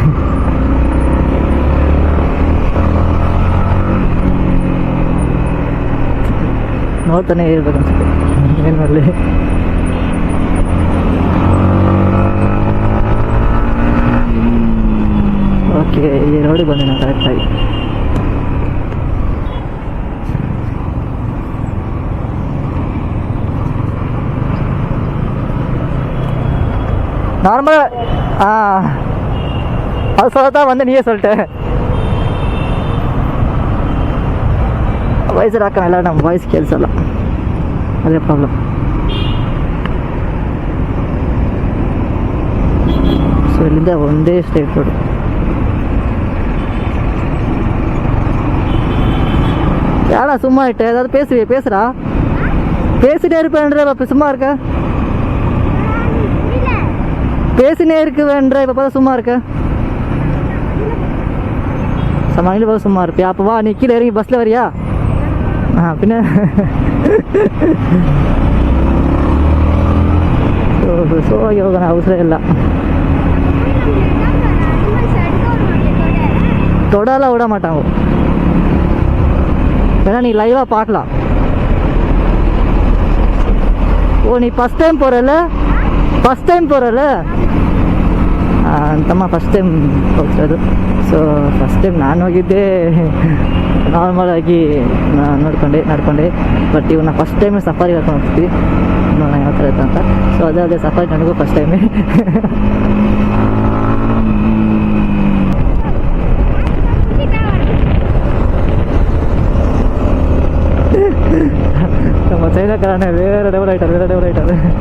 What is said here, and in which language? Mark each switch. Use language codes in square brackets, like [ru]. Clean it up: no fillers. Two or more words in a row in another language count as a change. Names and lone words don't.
[kn] ನೋಡ್ತಾನೆ ಇರ್ಬೇಕು ಅನ್ಸುತ್ತೆ ಏನು ಮಾಡಲಿ. ಓಕೆ, ಈ ರೋಡಿಗೆ ಬಂದೆ ನಾನು ಕರೆಕ್ಟಾಗಿ. [ta] நார்மல் அது சொல்லத்தான் வந்து நீயே சொல்லிட்டு [kn] ವಾಯ್ಸರ್ ಹಾಕೋಣ, ನಮ್ಮ ವಾಯ್ಸ್ ಕೇಳಿಸಲ್ಲ, ಅದೇ ಪ್ರಾಬ್ಲಮ್. ಸೊ ಇಲ್ಲಿಂದ ಒಂದೇ ಸ್ಟ್ರೇಟ್ ರೋಡು. [ta] ஏடா சும்மா இட்டு ஏதாவது பேசுறா பேசிட்டே இருப்பேன்ற இப்போ சும்மா இருக்க, பேசினே இருக்குவேன்ற இப்போ பார்த்தா சும்மா இருக்க. சமாளியில் பார்த்து சும்மா இருப்பியா? அப்போ வா, நீ கீழே இறங்கி பஸ்ஸில் வரியா? பின்ன [kn] ಸೋಗಿ ಹೋಗೋಣ, ಅವಸರ ಇಲ್ಲ. [ta] தொடலாம் விட மாட்டாங்க. வேணா நீ லைவாக பார்க்கலாம். ஓ, நீ [en] first time [ta] போகிறல? [en] first time [kn] போகிறல ಅಂತಮ್ಮ [en] first time [kn] ಹೋಗ್ತಿರೋದು. ಸೊ [en] first time [kn] ನಾನು ಹೋಗಿದ್ದೆ ನಾರ್ಮಲಾಗಿ ನಡ್ಕೊಂಡೆ. ಬಟ್ ಇವನ್ನ [en] first time [kn] ಸಫಾರಿಗೆ ಕರ್ಕೊಂಡು ಹೋಗ್ತೀವಿ, ನೋಡೋಣ ಯಾವ ಥರ ಇತ್ತು ಅಂತ. ಸೊ ಅದೇ ಸಫಾರಿ ನನಗೂ [en] first time. [ta] நம்ம சைனாக்காரனே வேறு லெவல் ஆகிட்டார்.